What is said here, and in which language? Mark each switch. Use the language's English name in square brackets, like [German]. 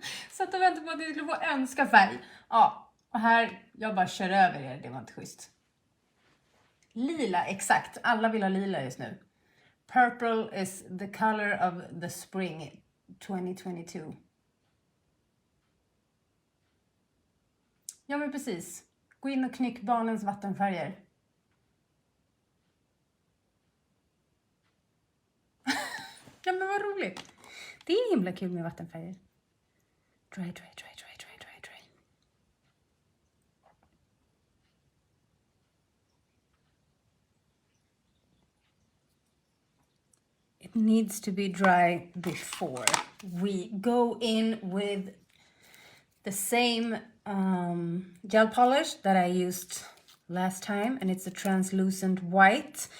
[Swedish] Så att jag väntar på att jag skulle få önska färg. Ja, och här, jag bara kör över er, det var inte schysst. Lila, exakt. Alla vill ha lila just nu. [English] Purple is the color of the spring 2022. [Swedish] Ja, men precis. Gå in och knyck barnens vattenfärger. Ja, men vad roligt. Det är himla kul med vattenfärger. [English] Dry, dry, dry, dry, dry, dry, dry. It needs to be dry before we go in with the same gel polish that I used last time, and it's a translucent white.